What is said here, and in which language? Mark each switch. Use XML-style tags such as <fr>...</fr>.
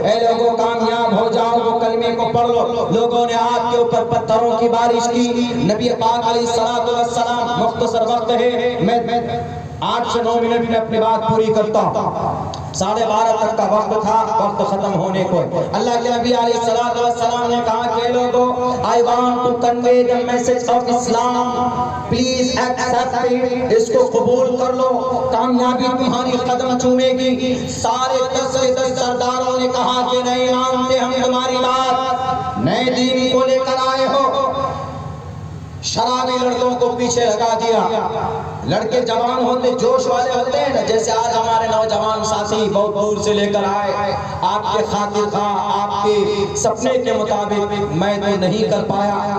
<ur>اے لوگوں کامیاب ہو جاؤ، وہ کلمے کو پڑھ لو. لوگوں نے آپ کے اوپر پتھروں کی بارش کی. نبی پاک علیہ السلام، مختصر وقت ہے، میں 8 سے 9 منٹ میں اپنی بات پوری کرتا ہوں. 12:30 تک کا وقت تھا، وقت ختم ہونے کو. اللہ کے نبی علیہ السلام نے کہا کہ لوگوں</ur> <en>I want to convey the message of Islam, please accept it.</en> <ur>اس کو قبول کر لو، کامیابی تمہاری قدم چومے گی. سارے 10 کے 10 سرداروں نے کہا کہ نہیں مانتے ہم تمہاری بات، نئے دین کو لے کر آئے ہو. شرابی لڑکوں کو پیچھے لگا دیا. لڑکے جوان ہوتے، جوش والے ہوتے ہیں نا، جیسے آج ہمارے نوجوان ساتھی بہت دور سے لے کر آئے، آپ کے خاطر خواہ، آپ کے سپنے کے مطابق میں تو نہیں کر پایا.</ur>